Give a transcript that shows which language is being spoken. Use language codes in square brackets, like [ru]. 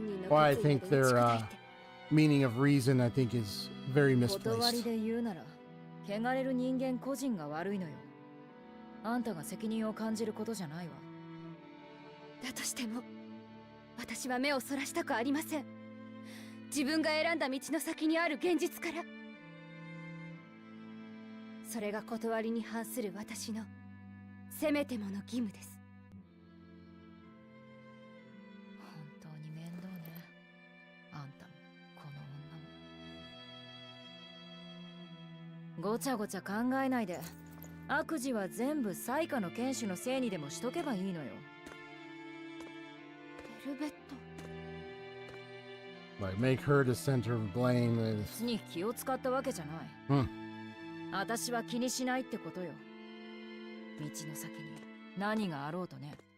[en] Why I think their meaning of reason, I think, is very misplaced. [ja] 汚れる人間個人が悪いのよ。あんたが責任を感じることじゃないわ。だとしても私は目をそらしたくありません。自分が選んだ道の先にある現実から。それが断りに反する私のせめてもの義務です。本当に面倒ね。あんたもこの女も。ごちゃごちゃ考えないで。悪事は全部最下の剣士のせいにでもしとけばいいのよ。ベルベット。 [en] Like make her the center of blame is. [ja] 別に気を使ったわけじゃない。私は気にしないってことよ。道の先に何があろうとね。